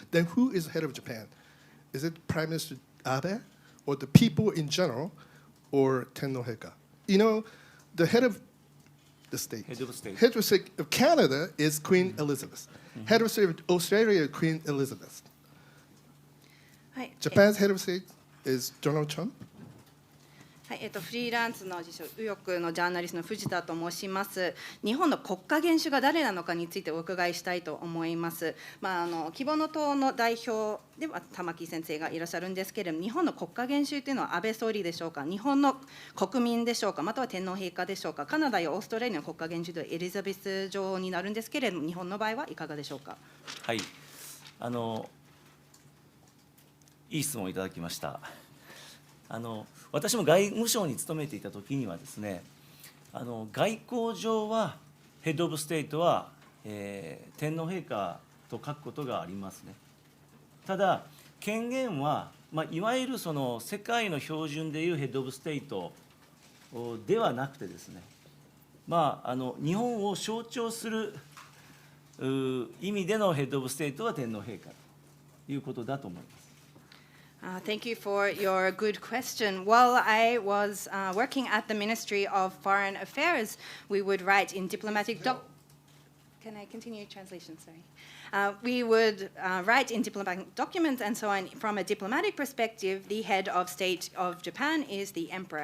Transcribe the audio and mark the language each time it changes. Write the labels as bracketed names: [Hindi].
[English] Then who is the head of Japan? Is it Prime Minister Abe, or the people in general, or Tenno Heika? You know, the head of the state. Head of state. Head of state of Canada is Queen Elizabeth. Head of state of Australia, Queen Elizabeth. [Japanese] はい、 [English] Japan's head of state is Donald Trump. [Japanese] はい、フリーランスの自称右翼のジャーナリストの藤田と申します。日本の国家元首が誰なのかについてお伺いしたいと思います。希望の党の代表では玉木先生がいらっしゃるんですけれども、日本の国家元首というのは安倍総理でしょうか、日本の国民でしょうか、または天皇陛下でしょうか。カナダやオーストラリアの国家元首でエリザベス女王になるんですけれども、日本の場合はいかがでしょうか。はい、いい質問いただきました。私も外務省に勤めていたときにはですね、外交上はヘッド・オブ・ステイトは、天皇陛下と書くことがありますね。ただ権限は、いわゆるその世界の標準でいうヘッド・オブ・ステイトではなくてですね、日本を象徴する意味でのヘッド・オブ・ステイトは天皇陛下ということだと思います。 [English] Thank you for your good question. While I was working at the Ministry of Foreign Affairs, we would write in diplomatic Can I continue translation? Sorry. We would write in diplomatic documents and so on. From a diplomatic perspective, the head of state of Japan is the emperor.